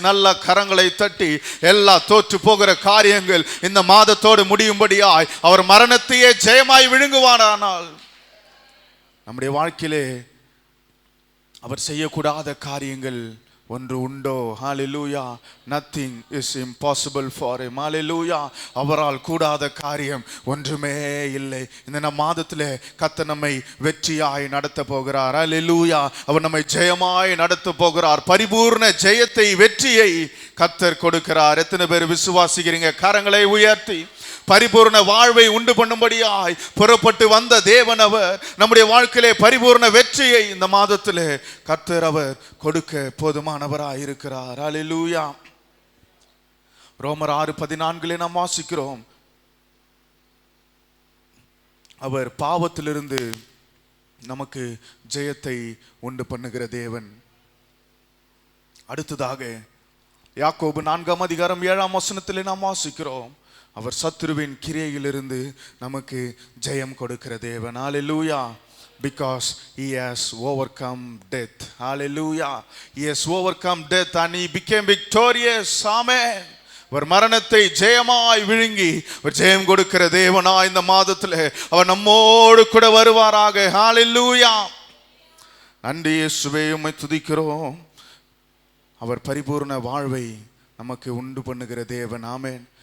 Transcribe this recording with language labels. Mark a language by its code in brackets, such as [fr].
[ta] நல்ல கரங்களை தட்டி, எல்லா தோற்று போகிற காரியங்கள் இந்த மாதத்தோடு முடியும்படியாய் அவர் மரணத்தையே ஜெயமாய் விழுங்குவானால், நம்முடைய வாழ்க்கையிலே அவர் செய்யக்கூடாத காரியங்கள் ஒன்று உண்டோ? ஹல்லேலூயா. [en] nothing is impossible for him. [ta] ஹல்லேலூயா. அவரால் கூடாத காரியம் ஒன்றுமே இல்லை. இந்த மாதத்திலே கர்த்தர் நம்மை வெற்றியாய் நடத்த போகிறார். ஹல்லேலூயா. அவர் நம்மை ஜெயமாய் நடத்த போகிறார். பரிபூர்ண ஜெயத்தை, வெற்றியை கர்த்தர் கொடுக்கிறார். எத்தனை பேர் விசுவாசிக்கிறீங்க? கரங்களை உயர்த்தி பரிபூர்ண வாழ்வை உண்டு பண்ணும்படியாய் புறப்பட்டு வந்த தேவன் அவர். நம்முடைய வாழ்க்கையிலே பரிபூர்ண வெற்றியை இந்த மாதத்திலே கர்த்தர் அவர் கொடுக்க போதுமானவராய் இருக்கிறார். அல்லேலூயா. ரோமர் 6:14 நாம் வாசிக்கிறோம், அவர் பாவத்திலிருந்து நமக்கு ஜெயத்தை உண்டு பண்ணுகிற தேவன். அடுத்ததாக யாக்கோபு 4:7 நாம் வாசிக்கிறோம், அவர் சத்துருவின் கிரியையிலிருந்து நமக்கு ஜெயம் கொடுக்கிற தேவன். ஹalleluya. [en] Because he has overcome death. Hallelujah. He has overcome death and he became victorious. Amen. [ta] அவர் மரணத்தை ஜெயமாய் விழுங்கி அவர் ஜெயம் கொடுக்கிற தேவனா இந்த மாதத்தில் அவர் நம்மோடு கூட வருவாராக. ஹalleluya. நன்றி இயேசுவே, உம்மை துதிக்கிறோம். அவர் பரிபூர்ண வாழ்வை நமக்கு உண்டு பண்ணுகிற தேவன். ஆமென்.